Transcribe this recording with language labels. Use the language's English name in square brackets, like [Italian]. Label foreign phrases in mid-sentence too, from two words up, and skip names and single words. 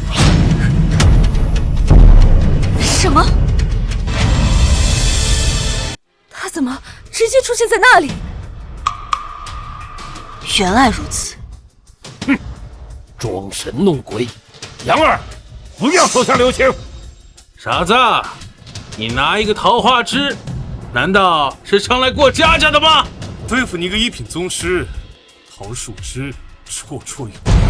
[Chinese] 什么？他怎么直接出现在那里？原來如此。哼，裝神弄鬼！楊兒，不要手下留情！傻子，你拿一個桃花枝，難道是上來過家家的嗎？對付你個一品宗師，桃樹枝綽綽有餘。